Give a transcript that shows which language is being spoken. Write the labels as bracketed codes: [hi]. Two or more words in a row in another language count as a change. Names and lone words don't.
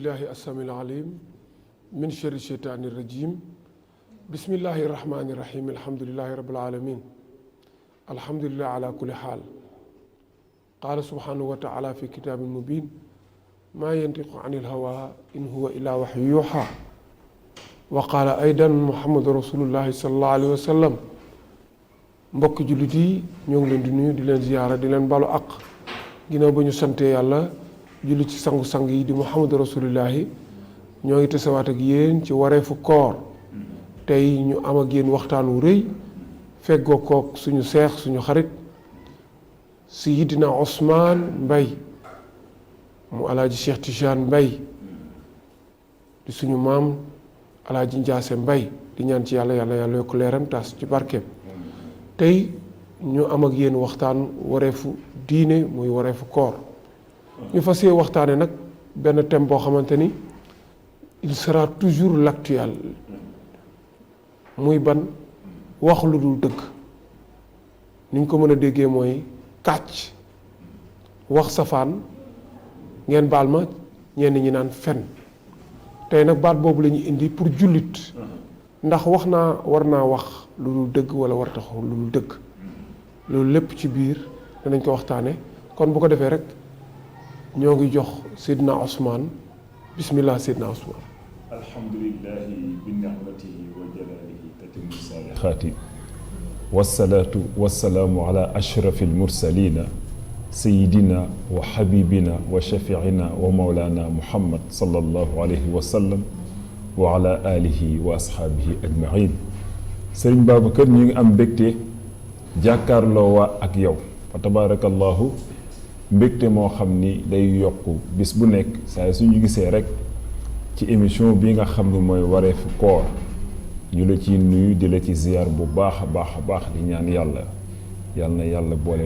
[ar] السميع العليم من شر الشيطان الرجيم بسم الله الرحمن الرحيم الحمد لله رب العالمين الحمد لله على كل حال قال سبحانه وتعالى في كتاب مبين ما ينطق عن الهوى إن هو إلا وحي يوحى وقال أيضا محمد رسول الله صلى الله عليه وسلم [wo] mbokk jullit yi ñoo ngi leen di nuyu di leen ziyaara di leen balu àq ginnaaw ba ñu sante yàlla julli ci sangu-sang yi di [ar] محمد رسول الله [wo] ñoo ngi tasewaat ak yéen ci wareefu koor tey ñu am ak yéen waxtaan wu rëy feggoo kook suñu seex suñu xarit Seydina Ousmane Mbaye mu alaaji Cheikh Tidiane Mbaye di suñu maam alaaji Njaase Mbaye di ñaan ci yàlla yàlla yokk leeram tas ci barkeem tey ñu am ak yéen waxtaan wareefu diine muy wareefu koor ñu fas yéene waxtaane nag benn thème boo xamante ni [fr] il sera toujours l'actuel [wo] muy ban wax lu dul dëgg ni ñu ko mën a déggee mooy kàcc wax safaan ngeen baal ma ñenn ñi naan fen tey nag baat boobu la ñu indi pour jullit ndax war naa wax lu dul dëgg wala war tax lu dul dëgg loolu lépp ci biir danañ ko waxtaane kon bu ko defee rek ñoo ngi jox Seydina Ousmane bismillah Seydina Ousmane. [ar] الحمد لله بنعمته وجلاله تتم الصالحات والصلاة والسلام على أشرف المرسلين سيدنا وحبيبنا وشفيعنا ومولانا محمد صلى الله عليه وسلم وعلى آله وأصحابه أجمعين. [wo] Sëriñ Babacar ñu ngi am mbégte jàkkaarloo waa ak yow fa tabaarakallahu mbégte moo xam ni day yokk bis bu nekk saa suñu gisee rek ci émission bi nga xam ni mooy wareefu koor ñu la ci nuyu di la ci ziyaar bu baax a baax di ñaan yàlla yal na yàlla boole